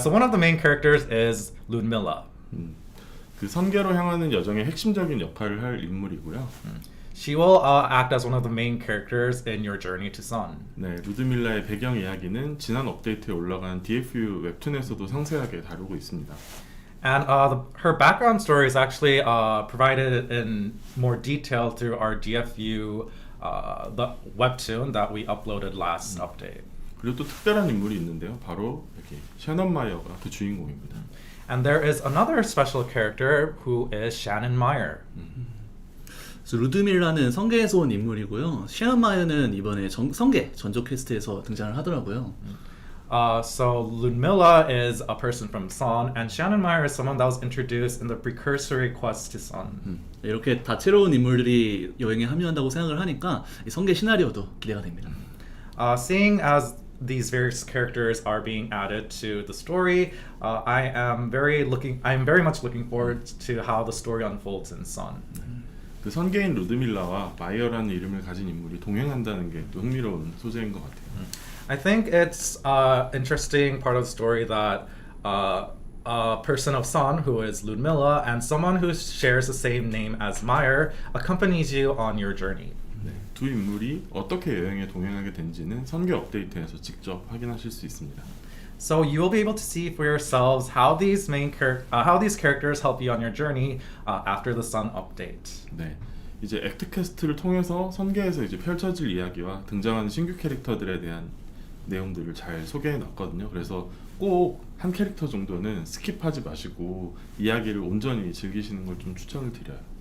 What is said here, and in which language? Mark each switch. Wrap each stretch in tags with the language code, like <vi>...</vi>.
<en>So one of the main characters is Ludmilla.</en> <ko>그 선계로 향하는 여정의 핵심적인 역할을 할 인물이고요.</ko> <en>She will act as one of the main characters in your journey to Sun.</en> <ko>네, 루드밀라의 배경 이야기는 지난 업데이트에 올라간 DFO 웹툰에서도 상세하게 다루고 있습니다.</ko> <en>And her background story is actually provided in more detail through our DFU, the webtoon that we uploaded last update.</en> <ko>그리고 또 특별한 인물이 있는데요. 바로 여기 샤넌 마이어가 그 주인공입니다.</ko> <en>And there is another special character who is Shannon Meyer.</en> <ko>루드밀라는 성계에서 온 인물이고요. 샤넌 마이어는 이번에 성계 전조 퀘스트에서 등장을 하더라고요.</ko> <en>So Ludmilla is a person from Sun, and Shannon Meyer is someone that was introduced in the precursory quest to Sun.</en> <ko>이렇게 다채로운 인물들이 여행에 합류한다고 생각을 하니까 이 성계 시나리오도 기대가 됩니다.</ko> <en>Seeing as these various characters are being added to the story, I am very much looking forward to how the story unfolds in Sun.</en> <ko>그 선계인 루드밀라와 마이어라는 이름을 가진 인물이 동행한다는 게 또 흥미로운 소재인 것 같아요.</ko> <en>I think it's interesting part of the story that a person of Sun, who is Ludmilla, and someone who shares the same name as Meyer, accompanies you on your journey.</en> <ko>네, 두 인물이 어떻게 여행에 동행하게 된지는 선계 업데이트에서 직접 확인하실 수 있습니다.</ko> <en>So you will be able to see for yourselves how these characters help you on your journey after the Sun update.</en> <ko>네, 이제 액트 퀘스트를 통해서 선계에서 이제 펼쳐질 이야기와 등장하는 신규 캐릭터들에 대한 내용들을 잘 소개해 놨거든요. 그래서 꼭 한 캐릭터 정도는 스킵하지 마시고 이야기를 온전히 즐기시는 걸 좀 추천을 드려요.</ko>